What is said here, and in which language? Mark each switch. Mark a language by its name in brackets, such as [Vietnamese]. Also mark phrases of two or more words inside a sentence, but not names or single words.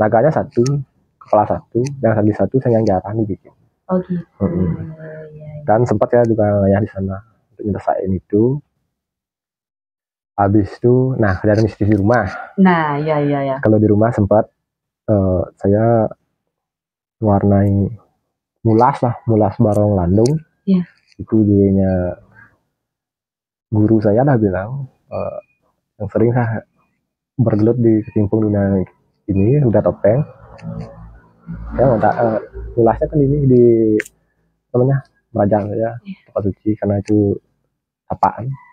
[Indonesian] Naganya 1, kepala 1, yang lagi 1 yang jarang dibikin. Oh gitu. Dan sempat ya juga ngayah di sana untuk nyelesain itu. Habis itu, nah kejadian mistis di rumah. Nah, ya. Kalau di rumah sempat saya warnai mulas barong landung. Iya. Itu dulunya guru saya dah bilang yang sering saya bergelut di kecimpung dunia ini udah topeng. Ya mulasnya kan ini di namanya Merajang ya, tempat suci, karena itu apaan.